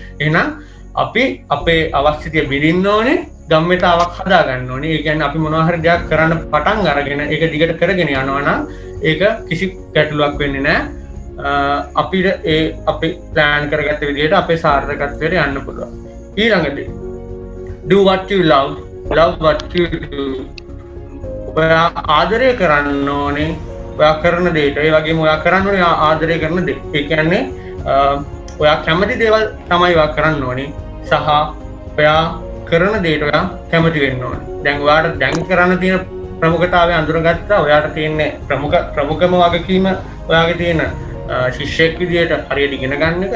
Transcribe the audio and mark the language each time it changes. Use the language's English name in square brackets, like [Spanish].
[Sinhala] එහෙනම් අපි අපේ අවස්ථිතිය බිඳින්න ඕනේ, ගම්මිතාවක් හදා ගන්න ඕනේ. ඒ කියන්නේ අපි මොනවා හරි දෙයක් කරන්න පටන් අරගෙන ඒක දිගට කරගෙන යනවා නම් ඒක කිසි ගැටලුවක් වෙන්නේ නැහැ. අපිට අපි ප්ලෑන් කරගත්ත විදිහට අපේ සාර්ථකත්වයට යන්න පුළුවන්. ඊළඟට [English] do what you love what you do. [Sinhala] ඔයා ආදරය කරන්න ඕනේ ඔයා කරන දේට. ඒ වගේම ඔයා කරන්න ඕනේ ආදරය කරන දේ. ඒ කියන්නේ ඔයා කැමති දේවල් තමයි ඔයා කරන්න ඕනේ සහ ඔයා කරන දේට ඔයා කැමති වෙන්න ඕනේ. දැන් ඔයාට දැන් කරන්න තියෙන ප්‍රමුඛතාවය අඳුරගත්තා. ඔයාට තියෙන්නේ ප්‍රමුඛම වගකීම ඔයාගේ තියෙන ශිෂ්‍යයෙක් විදියට හරියට ඉගෙන ගන්න එක.